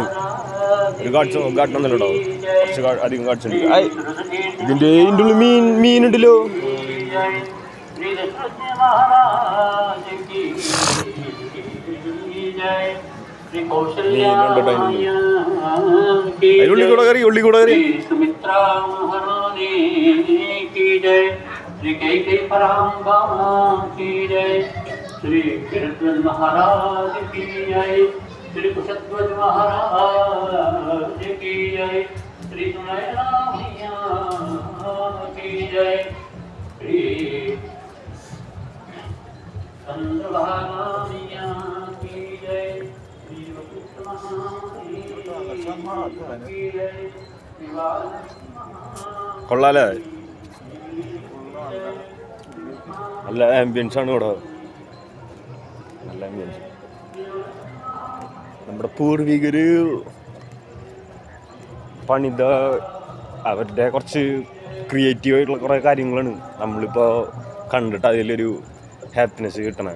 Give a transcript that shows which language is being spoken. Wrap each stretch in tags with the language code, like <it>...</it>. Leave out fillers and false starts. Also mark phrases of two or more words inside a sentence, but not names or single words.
<ml>ഒരു ഗാർഡൊന്നുമല്ലോ, കുറച്ച് അധികം ഗാർഡ്സ് ഉണ്ട്. ഇതിൻ്റെ ഉള്ളിൽ മീനുണ്ടല്ലോ. ഉള്ളി കൂടെ കറി</ml> <hi>श्री कैके परांबा की जय, श्री कीर्तन महाराज की जय, श्री कुशध्वज महाराज की जय, श्री सुनैना मैया की जय, श्री चंद्रभागा मैया की जय, श्री वशिष्ठ की जय.</hi> <ml>കൊള്ളാലേ, നല്ല ആംബിയൻസ് ആണ് ഇവിടെ, നല്ല ആംബിയൻസ്. നമ്മുടെ പൂർവികര് പണിത അവരുടെ കുറച്ച് ക്രിയേറ്റീവായിട്ടുള്ള കുറേ കാര്യങ്ങളാണ് നമ്മളിപ്പോൾ കണ്ടിട്ട് അതിലൊരു ഹാപ്പിനെസ് കിട്ടണത്.</ml>